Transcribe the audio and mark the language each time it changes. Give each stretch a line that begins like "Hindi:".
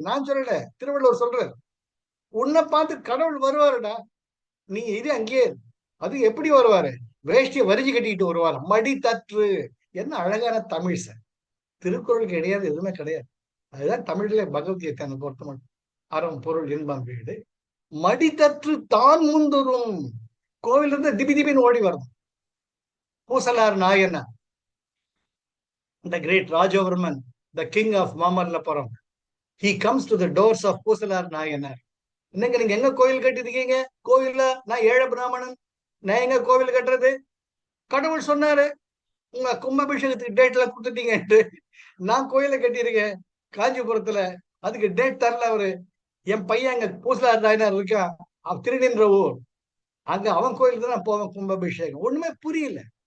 Tamil: நான் சொல்லல, திருவள்ளுவர் சொல்றார், உன்னை பார்த்து கடவுள் வருவாருடா, நீ இது அங்கேயே. அது எப்படி வருவாரு? வேஷ்டியை வரிஞ்சு கட்டிக்கிட்டு வருவார், மடி தற்று. என்ன அழகான தமிழ் சார். திருக்குறளுக்கு கிடையாது, எதுவுமே கிடையாது. அதுதான் தமிழ்ல பகவத்கீதை பொறுத்த மட்டும். அறம் பொருள் இன்பம் வீடு மடித்தற்று தான் முந்துரும். கோவில் இருந்து திபி திபின்னு ஓடி வரும்.
English: Pusalar Nayanar, the great Rajavarman, the king of Mamalappuram, he comes to the doors of Pusalar Nayanar.
Tamil: இன்னைக்கு நீங்க எங்க கோயில் கட்டிருக்கீங்க? கோவில்ல நான் ஏழை பிராமணன், நான் எங்க கோவில் கட்டுறது? கடவுள் சொன்னாரு உங்க கும்பாபிஷேகத்துக்கு டேட்ல கொடுத்துட்டீங்கன்ட்டு. நான் கோயில கட்டியிருக்கேன் காஞ்சிபுரத்துல, அதுக்கு டேட் தரல அவரு. என் பையன் அங்க பூசலார் நாயனார் இருக்கான், திருநின்ற ஊர், அங்க அவன் கோயிலுக்கு தான் போவேன் கும்பாபிஷேகம். ஒண்ணுமே புரியல.